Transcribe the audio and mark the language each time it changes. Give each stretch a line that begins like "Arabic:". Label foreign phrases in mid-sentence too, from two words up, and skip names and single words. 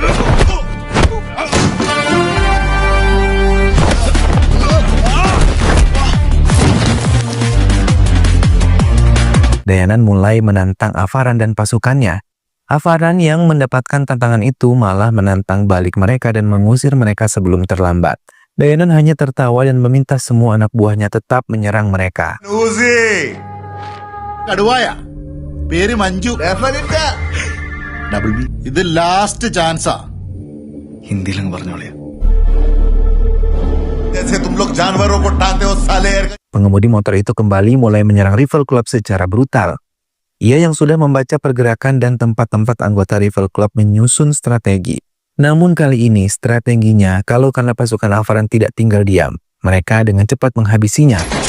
Indonesian: Dayanan mulai menantang Avaran dan pasukannya. Avaran yang mendapatkan tantangan itu malah menantang balik mereka dan mengusir mereka sebelum terlambat. Dayanan hanya tertawa dan meminta semua anak buahnya tetap menyerang mereka. Uzi.
Malayalam: കടുവായ പേര് മഞ്ജു. ഡബിൾ ബി. ഇത്
English: last chance.
Malayalam: ഹിന്ദിയിലങ്ങ് പറഞ്ഞോളിയാ.
Hindi: जैसे तुम लोग जानवरों को टांगते हो साले.
Indonesian: Pengemudi motor itu kembali mulai menyerang Rival Club secara brutal. Ia yang sudah membaca pergerakan dan tempat-tempat anggota Rival Club menyusun strategi. Namun kali ini strateginya kalau karena pasukan Avaran tidak tinggal diam, mereka dengan cepat menghabisinya.